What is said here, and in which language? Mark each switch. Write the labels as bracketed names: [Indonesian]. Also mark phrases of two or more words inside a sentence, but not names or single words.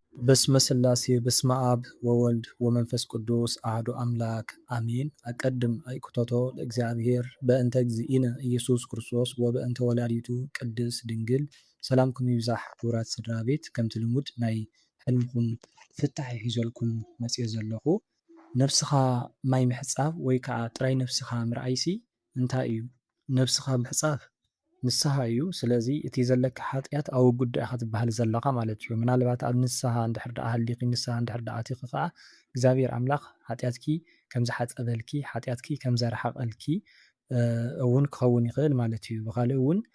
[Geez] በስመ ስላሴ በስመ አብ ወወልድ ወመንፈስ ቅዱስ አሐዱ አምላክ አሜን። አቀድም አእኩቶቶ ለእግዚአብሔር በእንተ እግዚእነ ኢየሱስ ክርስቶስ ወበእንተ ወላዲቱ ቅድስት ድንግል። [Tigrinya] ሰላምኩም ይብዛሕ ክቡራት ስድራ ቤት፣ ከምቲ ልሙድ ናይ ሕልምኩም ፍታሕ ሒዘልኩም መፅእ ዘለኹ። ነብስኻ ማይ ምሕፃብ ወይ ከዓ ጥራይ ነብስኻ ምርኣይሲ እንታይ እዩ? ነብስኻ ምሕፃብ ንስሓ እዩ። ስለዚ እቲ ዘለካ ሓጢኣት ኣውጉድ ዲኻ ክትበሃል ዘለኻ ማለት እዩ። ምናልባት ኣብ ንስሓ እንድሕር ደኣ ሃሊኺ ንስሓ እንድሕር ደኣ ኣቲኺ ከዓ እግዚኣብሔር ኣምላኽ ሓጢኣትኪ ከም ዝሓፀበልኪ ሓጢኣትኪ ከም ዘረሓቐልኪ እውን ክኸውን ይኽእል ማለት እዩ። ብኻልእ እውን